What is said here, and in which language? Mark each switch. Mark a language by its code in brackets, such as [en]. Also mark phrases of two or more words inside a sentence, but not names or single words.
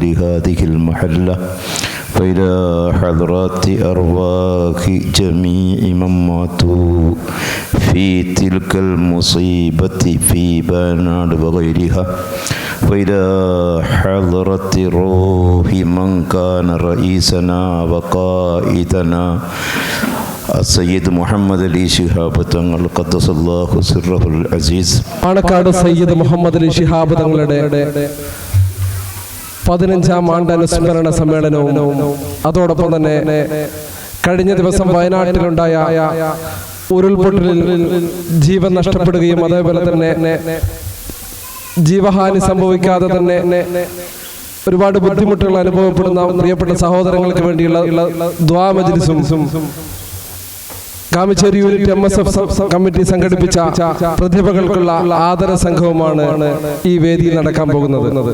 [ar] هذه المحلة وإلى حضرات أرواح جميع من ماتوا في تلك المصيبة في بنان وغيرها وإلى حضرة روح من كان رئيسنا وقائدنا السيد محمد علي ശിഹാബ് തങ്ങൾ قدس الله سره العزيز. [ml] പാണക്കാട് സയ്യിദ് മുഹമ്മദ് അലി ശിഹാബ് തങ്ങളുടെ 15ാം ആണ്ടനുസ്മരണ സമ്മേളനവും അതോടൊപ്പം തന്നെ കഴിഞ്ഞ ദിവസം വയനാട്ടിലുണ്ടായ ഉരുൾപൊട്ടലിൽ ജീവൻ നഷ്ടപ്പെടുകയും അതേപോലെ തന്നെ ജീവഹാനി സംഭവിക്കാതെ തന്നെ ഒരുപാട് ബുദ്ധിമുട്ടുകൾ അനുഭവപ്പെടുന്ന പ്രിയപ്പെട്ട സഹോദരങ്ങൾക്ക് വേണ്ടിയുള്ള ദുആ മജ്ലിസും കാമിശ്ശേരി യൂണിറ്റ് MSF കമ്മിറ്റി സംഘടിപ്പിച്ച പ്രതിഭകൾക്കുള്ള ആദര സംഘവുമാണ് ഈ വേദിയിൽ നടക്കാൻ പോകുന്നത്.